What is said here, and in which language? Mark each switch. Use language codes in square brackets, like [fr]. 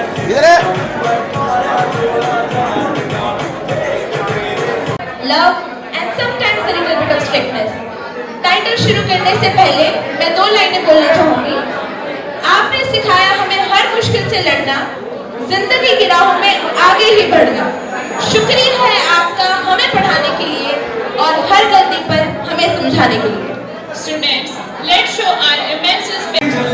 [hi] इधर है [en] Love and sometimes a little bit of strictness. [hi] Title शुरू करने से पहले मैं 2 लाइनें बोलना चाहूंगी। आपने सिखाया हमें हर मुश्किल से लड़ना, जिंदगी की राहों में आगे ही बढ़ना। शुक्रिया है आपका हमें पढ़ाने के लिए और हर गलती पर हमें समझाने के लिए। [en] Students, let's show our immense respect.